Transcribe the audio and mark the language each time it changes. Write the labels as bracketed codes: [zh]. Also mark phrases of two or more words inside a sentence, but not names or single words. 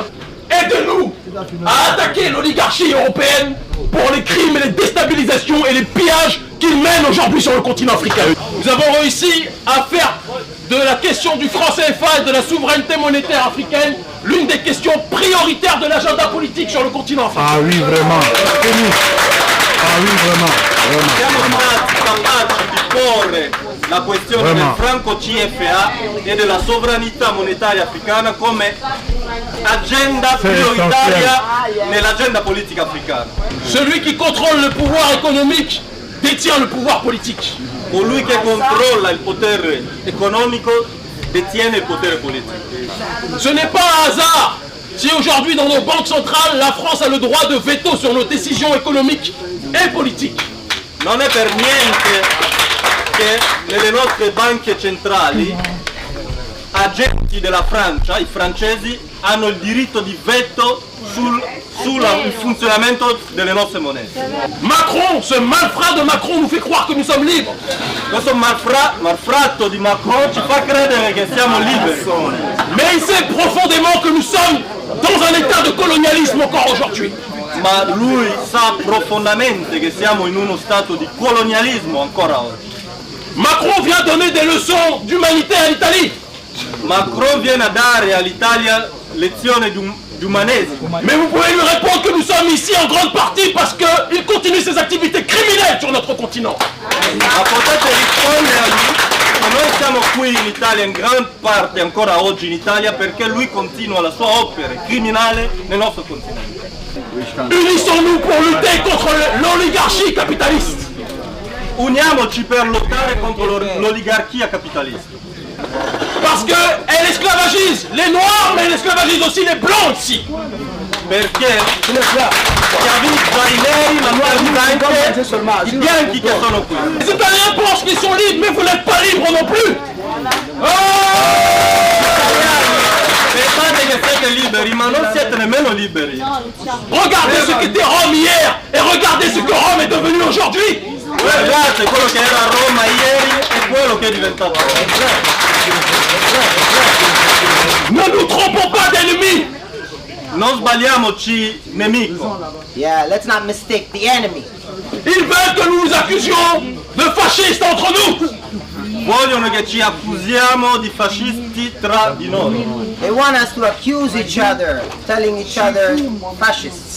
[fr] Aidez-nous à attaquer l'oligarchie européenne pour les crimes et les déstabilisations et les pillages qu'ils mènent aujourd'hui sur le continent africain. Nous avons réussi à faire de la question du franc CFA et de la souveraineté monétaire africaine l'une des questions prioritaires de l'agenda politique sur le continent africain. Ah oui, vraiment. Ah oui, vraiment. [it] Siamo stati capaci di porre la questione del franco CFA e della sovranità monetaria africana come agenda prioritaria nell'agenda politica africana. [fr] Celui qui contrôle le pouvoir économique détient le pouvoir politique. [it] Colui che controlla il potere economico detiene il potere politico. [fr] Ce n'est pas un hasard si aujourd'hui dans nos banques centrales la France a le droit de veto sur nos décisions économiques [it] e politiche. Non è per niente che nelle nostre banche centrali agenti della Francia, i francesi, hanno il diritto di veto sul funzionamento delle nostre monete. [fr] Macron, ce malfrat de Macron nous fait croire que nous sommes libres. [it] Questo malfratto di Macron ci fa credere che siamo liberi. [fr] Mais il sait profondément que nous sommes dans un état de colonialisme encore aujourd'hui. [it] Ma lui sa profondamente che siamo in uno stato di colonialismo ancora oggi. [fr] Macron vient donner des leçons d'humanité à l'Italie. [it] Macron viene a dare all'Italia lezioni di umanesimo. [fr] Mais vous pouvez lui répondre que nous sommes ici en grande partie parce qu'il continue ses activités criminelles sur notre continent. [it] Ma potete rispondergli che noi siamo qui in Italia in gran parte ancora oggi in Italia perché lui continua la sua opera criminale nel nostro continente. [fr] Unissons-nous pour lutter contre l'oligarchie capitaliste. [it] Uniamoci per lottare contro l'oligarchia capitalista. [fr] Parce qu'elle esclavagise les noirs, mais elle esclavagise aussi les blancs ici. [it] Perché schiavizza i neri, ma schiavizza anche i bianchi che sono qui. [fr] Les Italiens pensent qu'ils sont libres, mais vous n'êtes pas libres non plus. [it] Pensate che siete liberi, ma non siete nemmeno liberi. [fr] Regardez ce qu'était Rome hier et regardez ce que Rome est devenu aujourd'hui. [it] Guardate quello che era a Roma ieri e quello che è diventato oggi. [fr] Ne nous trompons pas d'ennemis. [it] Non sbagliamoci nemico. [en] Yeah, let's not mistake the enemy. [fr] Ils veulent que nous nous accusions de fascistes entre nous. [it] Vogliono che ci accusiamo di fascisti tra di noi. [en] They want us to accuse each other, telling each other fascists.